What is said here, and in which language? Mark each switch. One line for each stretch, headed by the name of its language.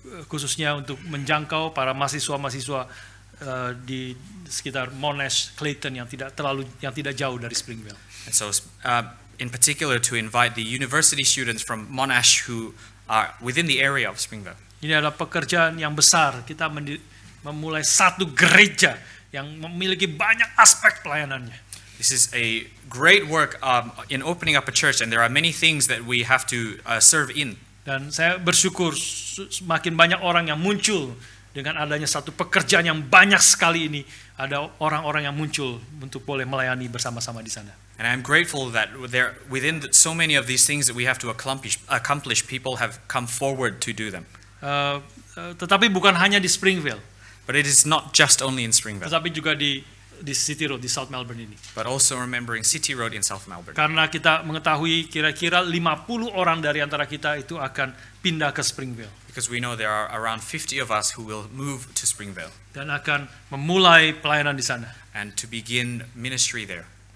Indonesian: Khususnya untuk menjangkau para mahasiswa-mahasiswa di sekitar Monash, Clayton yang tidak jauh dari Springvale.
English: And so in particular to invite the university students from Monash who are within the area of Springvale.
Indonesian: Ini adalah pekerjaan yang besar. Kita memulai satu gereja yang memiliki banyak aspek pelayanannya.
English: This is a great work in opening up a church, and there are many things that we have to serve in.
Indonesian: Dan saya bersyukur semakin banyak orang yang muncul dengan adanya satu pekerjaan yang banyak sekali ini. Ada orang-orang yang muncul untuk boleh melayani bersama-sama di sana.
English: And I'm grateful that within so many of these things that we have to accomplish, people have come forward to do them.
Indonesian: Tetapi bukan hanya di Springvale.
English: But it is not just only in Springvale.
Indonesian: Tetapi juga di City Road di South Melbourne ini.
English: But also remembering City Road in South Melbourne.
Indonesian: Karena kita mengetahui kira-kira 50 orang dari antara kita itu akan pindah ke Springvale.
English: Because we know there are around 50 of us who will move to Springvale.
Indonesian: Dan akan memulai pelayanan di sana.
English: And to begin ministry there.